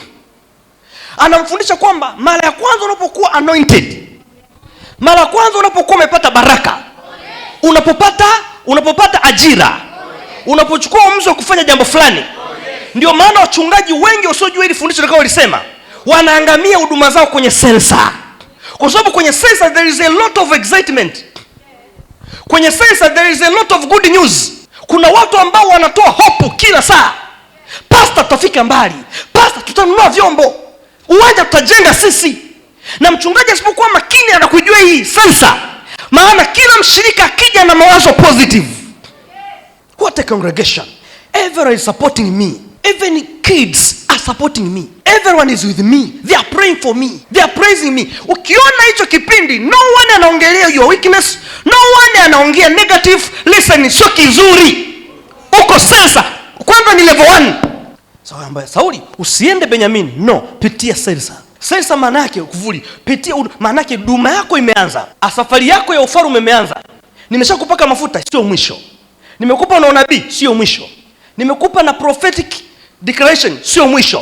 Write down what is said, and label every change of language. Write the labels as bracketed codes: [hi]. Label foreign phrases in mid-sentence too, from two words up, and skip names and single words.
[sw] Anamfundisha kwamba mara ya kwanza unapokuwa anointed, mara ya kwanza unapokuwa umepata baraka, unapopata ajira, unapochukua uamuzi wa kufanya jambo fulani. Ndio maana wachungaji wengi wasiojua hili fundisho likao lisema wanaangamia huduma zao kwenye Selsa. Kwa sababu kwenye Selsa [en] there is a lot of excitement. [sw] Kwenye Selsa [en] there is a lot of good news. [sw] Kuna watu ambao wanatoa hope kila saa. Pastor, tutafika mbali. Pastor, tutanunua vyombo. Uwanja tutajenga sisi. Na mchungaji asipokuwa makini anakujua hii Selsa. Maana kila mshirika akija na mawazo positive. [en] What a congregation. Everyone is supporting me. Even kids are supporting me. Everyone is with me. They are praying for me. They are praising me. [sw] Ukiona hicho kipindi, [en] no one anaongelea your weakness. No one anaongea negative. Listen, [sw] sio kizuri. Uko Selsa. Kwanza ni level 1. Sauli, usiende Benyamini. No, pitia Selsa. Selsa maana yake kuvuli. Pitia, maana yake huduma yako imeanza. Safari yako ya ufalme imeanza. Nimeshakupaka mafuta, sio mwisho. Nimekupa na unabii, sio mwisho. Nimekupa na [en] prophetic declaration, [sw] sio mwisho.